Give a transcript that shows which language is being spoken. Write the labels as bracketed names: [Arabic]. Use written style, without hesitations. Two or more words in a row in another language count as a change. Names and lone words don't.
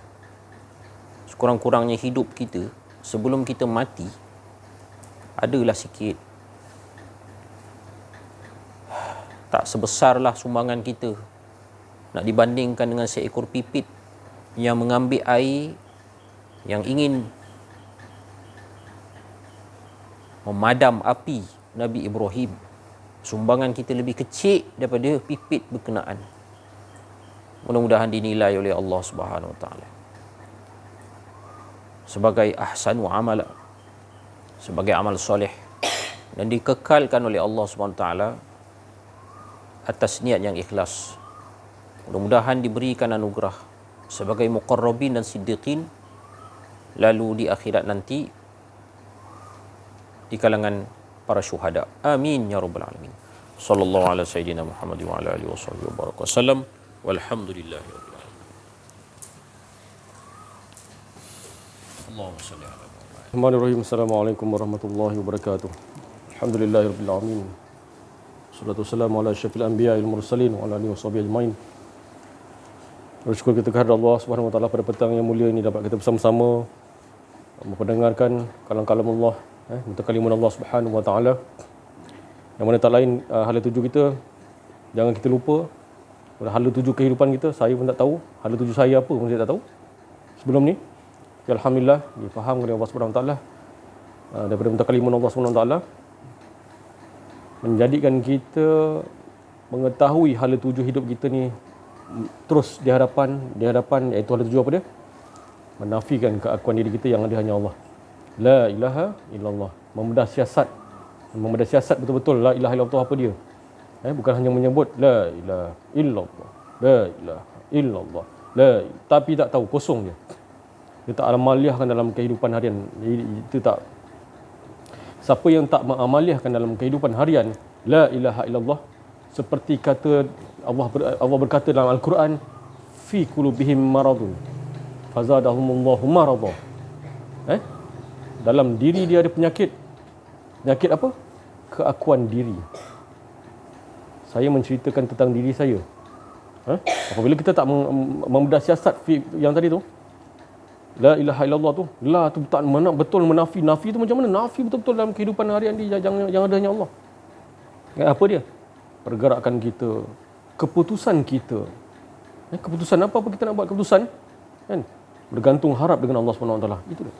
[Malay] Sekurang-kurangnya hidup kita sebelum kita mati adalah sikit, tak sebesarlah sumbangan kita nak dibandingkan dengan seekor pipit yang mengambil air, yang ingin memadam api Nabi Ibrahim. Sumbangan kita lebih kecil daripada pipit berkenaan. Mudah-mudahan dinilai oleh Allah [Arabic] سبحانه وتعالى [Malay] sebagai [Arabic] أحسن عملا, [Malay] sebagai amal soleh, dan dikekalkan oleh Allah [Arabic] سبحانه وتعالى [Malay] atas niat yang ikhlas. Mudah-mudahan diberikan anugerah sebagai muqarrabin dan siddiqin, lalu di akhirat nanti di kalangan para syuhada. [Arabic] آمين يا رب العالمين. صلى الله على سيدنا محمد وعلى آله وبارك وسلم. والحمد لله رب العالمين. اللهم صل على محمد. بسم الله الرحمن الرحيم. السلام عليكم ورحمة الله وبركاته. الحمد لله رب العالمين. والصلاة والسلام على أشرف الأنبياء والمرسلين وعلى آله وصحبه أجمعين. [Malay] Bersyukur kita kepada Allah [Arabic] سبحانه وتعالى [Malay] pada petang yang mulia ini dapat kita bersama-sama memperdengarkan kalam-kalam Allah, [Arabic] متكلمون الله سبحانه وتعالى. [Malay] Yang mana tak lain hala tuju kita, jangan kita lupa hala tuju kehidupan kita. Saya pun tak tahu hala tuju saya apa pun saya tak tahu sebelum ni. Alhamdulillah difaham oleh Allah [Arabic] سبحانه وتعالى [Malay] daripada [Arabic] متكلمون الله سبحانه وتعالى, [Malay] menjadikan kita mengetahui hala tuju hidup kita ni terus di hadapan iaitu hala tuju apa dia? Menafikan keakuan diri kita yang ada hanya Allah. [Arabic] لا إله إلا الله. [Malay] Membedah siasat betul-betul [Arabic] لا إله إلا الله [Malay] apa dia. Bukan hanya menyebut [Arabic] لا إله إلا الله، لا إله إلا الله, [Malay] tapi tak tahu, kosong je. Dia tak amaliyahkan dalam kehidupan harian. Itu tak. Siapa yang tak mengamaliyahkan dalam kehidupan harian [Arabic] لا إله إلا الله, [Malay] seperti kata Allah berkata dalam Al-Quran, [Arabic] في قلوبهم مرض فزادهم الله مرضا. [Malay] Dalam diri dia ada penyakit. Penyakit apa? Keakuan diri. Saya menceritakan tentang diri saya. Apabila kita tak membedah siasat yang tadi tu, [Arabic] لا إله إلا الله [Malay] tu, la tu tak betul menafi. Nafi tu macam mana? Nafi betul-betul dalam kehidupan harian dia yang ada hanya Allah. Apa dia? Pergerakan kita, keputusan kita. Keputusan apa kita nak buat keputusan? Bergantung harap dengan Allah SWT. Itu dia.